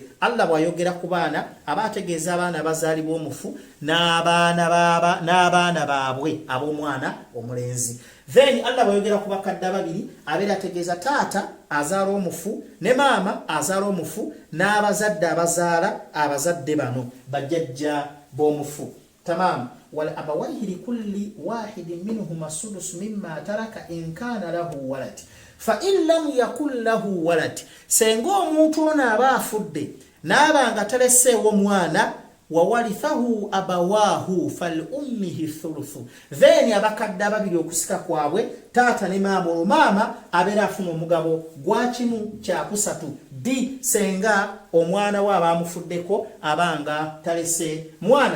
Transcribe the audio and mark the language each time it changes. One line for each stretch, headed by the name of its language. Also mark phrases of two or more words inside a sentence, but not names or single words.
Ganda: Allah bw'ayogera ku baana aba ategeeza abaana abazaalibwa omufu n'abaana baabwe ab'omwana omulenzi. Then Allah bw'ayogera ku bakadde ababiri abeera ategeeza taata azaala omufu ne maama azaala omufu n'abazadde abazaala abazadde bano bajjajja b'omufu. Tamam.
Arabic: ولأبويه لكل واحد منهما السدس مما ترك إن كان له ولد فإن لم يكن له ولد.
Ganda: Senga omuntu ono aba afudde n'abanga taleseewo mwana
Arabic: وورثه أبواه فلأمه الثلث.
Ganda: Then abakadde ababiri okusika kwabwe taata ne maama olumama abeera afuna omugabo gwa kimu kya kusatu di senga omwana we abamufuddeko abanga talese mwana.